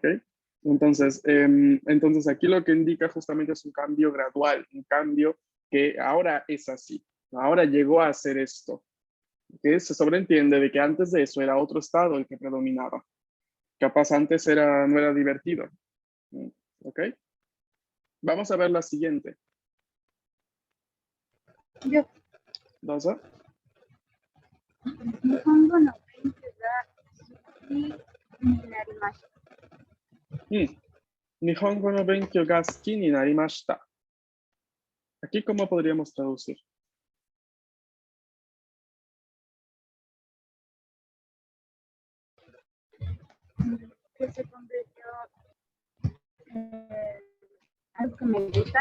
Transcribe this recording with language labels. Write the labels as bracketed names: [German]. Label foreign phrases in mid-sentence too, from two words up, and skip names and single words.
[Spanish] Entonces aquí lo que indica justamente es un cambio gradual, un cambio que ahora es así, ahora llegó a ser esto, que se sobreentiende de que antes de eso era otro estado el que predominaba. Capaz antes no era divertido. ¿Ok? Vamos a ver la siguiente. Yo, [Japanese] どうぞ。日本語の勉強が好きになりました。日本語の勉強が好きになりました. [Spanish] Aquí, ¿cómo podríamos traducir? Que se convirtió en algo que me gusta.